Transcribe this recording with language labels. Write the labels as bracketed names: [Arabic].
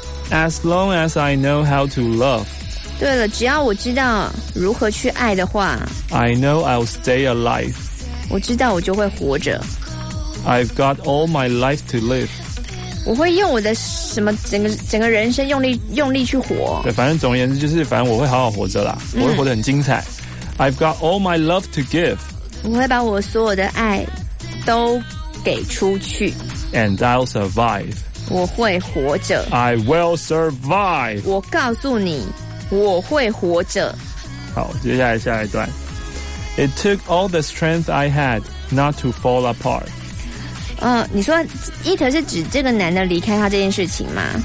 [English] As long as I know how to love。 [Chinese] 对了，只要我知道如何去爱的话。 [English] I know I'll stay alive。 [Chinese] 我知道我就会活着。 [English] I've got all my life to live。 [Chinese] 我会用我的什么整个人生用力去活。对，反正总而言之就是，反正我会好好活着啦，我会活得很精彩。 [English] I've got all my love to give。 [Chinese] 我会把我所有的爱都给出去。 [English] And I'll survive。 [Chinese] 我会活着。 [English] I will survive. [Chinese] 我告诉你，我会活着。好，接下来下一段。 [English] It took all the strength I had not to fall apart. [Chinese] 你说 it 是指这个男的离开他这件事情吗？